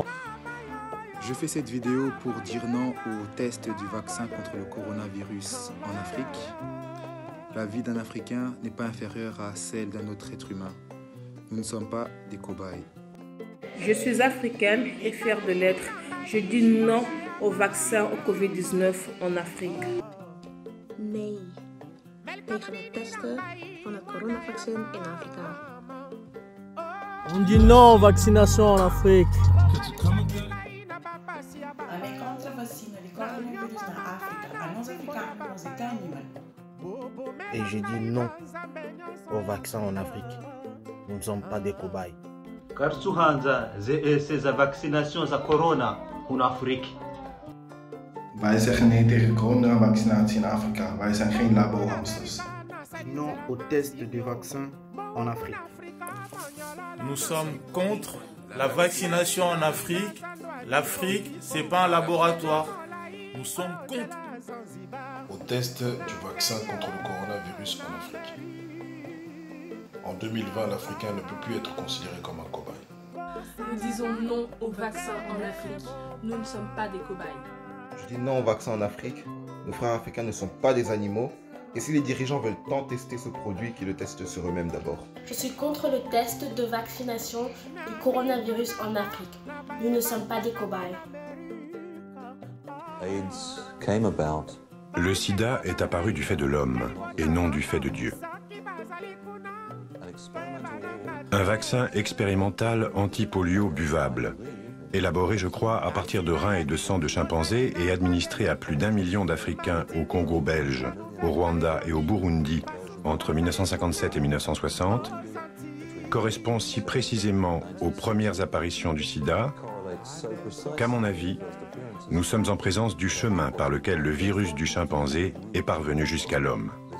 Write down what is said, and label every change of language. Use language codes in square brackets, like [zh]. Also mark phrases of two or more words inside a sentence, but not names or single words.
[fr] Je fais cette vidéo pour dire non au test du vaccin contre le coronavirus en Afrique. La vie d'un Africain n'est pas inférieure à celle d'un autre être humain. Nous ne sommes pas des cobayes. Je suis africaine et fière de l'être. Je dis non au vaccin au Covid-19 en Afrique. [nl] Nee tegen het testen van het coronavaccin in Afrika. [fr] On dit non aux vaccinations en Afrique. Et j'ai dit non au vaccin en Afrique. Nous ne sommes pas des cobayes. Car ces vaccinations à corona en Afrique. [nl] Wij zeggen nee tegen coronavaccinatie in Afrika. Wij zijn geen labohamsters. [fr] Non au test du vaccin en Afrique. Nous sommes contre la vaccination en Afrique. L'Afrique, c'est pas un laboratoire. Nous sommes contre. Au test du vaccin contre le coronavirus en Afrique. En 2020, l'Africain ne peut plus être considéré comme un cobaye. Nous disons non au vaccin en Afrique. Nous ne sommes pas des cobayes. Je dis non au vaccin en Afrique. Nos frères africains ne sont pas des animaux. Et si les dirigeants veulent tant tester ce produit, qu'ils le testent sur eux-mêmes d'abord. Je suis contre le test de vaccination du coronavirus en Afrique. Nous ne sommes pas des cobayes. [en] AIDS came about. [fr] Le sida est apparu du fait de l'homme et non du fait de Dieu. Un vaccin expérimental anti-polio buvable, élaboré, je crois, à partir de reins et de sang de chimpanzés et administré à plus d'1 million d'Africains au Congo belge, au Rwanda et au Burundi entre 1957 et 1960, correspond si précisément aux premières apparitions du sida qu'à mon avis, nous sommes en présence du chemin par lequel le virus du chimpanzé est parvenu jusqu'à l'homme.